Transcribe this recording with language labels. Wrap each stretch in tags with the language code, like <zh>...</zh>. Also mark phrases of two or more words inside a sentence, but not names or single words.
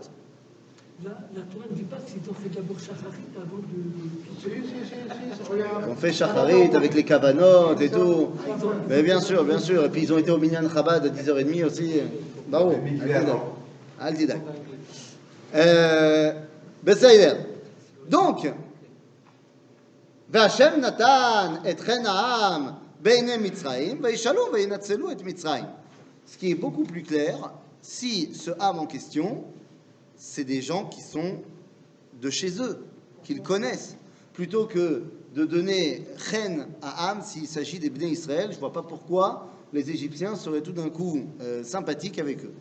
<fr>La Torah ne dit pas qu'ils ont fait d'abord Shacharit avant de... Si, regarde. Ils ont fait Shacharit avec les cabanotes et tout. Mais bien sûr. Et puis ils ont été au Minyan Chabad à 10h30 aussi.</fr> <he>Bravo. על דידך. בסדר.</he> <fr>Donc,</fr> <he>והשם נתן את חן העם בעיני מצרים, וישאלו וינצלו את מצרים.</he> <fr>Ce qui est beaucoup plus clair, si ce âme en question, c'est des gens qui sont de chez eux, qu'ils connaissent, plutôt que de donner chen à âme s'il s'agit des Bnei Israël. Je ne vois pas pourquoi les Égyptiens seraient tout d'un coup sympathiques avec eux.</fr>